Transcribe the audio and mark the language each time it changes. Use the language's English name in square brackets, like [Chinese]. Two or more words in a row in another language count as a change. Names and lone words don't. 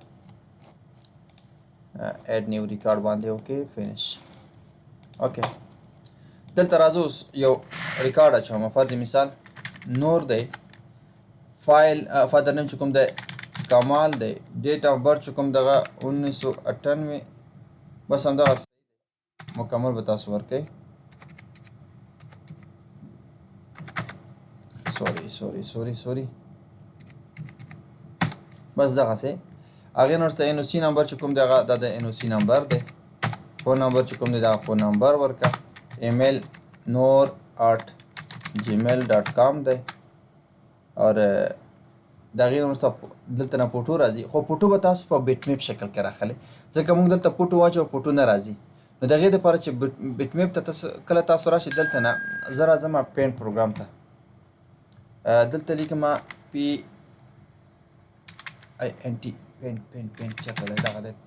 [English] add new record [Pashto] باندې [English] okay finish okay [Pashto] دلته راځو اوس یو ریکارډ اچوم فرض مثال نور دی فایل [English] father name [Pashto] چې کوم دی کمال دی [English] date of birth [Pashto] چې کوم دغه 1998 بس همدغه مکمل مکمل به تاسو ورکوي. سوري بس دغسې. هغې نه وروسته [English] NOC number [Pashto] چې کوم دی هغه دا د [English] NOC number [Pashto] دی. [English] phone number [Pashto] چې کوم دی دغه [English] phone number [Pashto] ورکړه. ایمیل noor@gmail.com دی. اور د هغې نه وروسته دلته نه فوټو راځي، خو فوټو به تاسو په [English] bit map [Pashto] شکل کې راخلئ، ځکه موږ دلته فوټو واچو فوټو نه راځي. نو د هغې دپاره چې [English] bit map [Pashto] ته کله تاسو راشئ دلته نه زه راځم [English] Paint program [Pashto] ته. دلته لیکم PINT پینټ چېرته دی؟ دغه دی.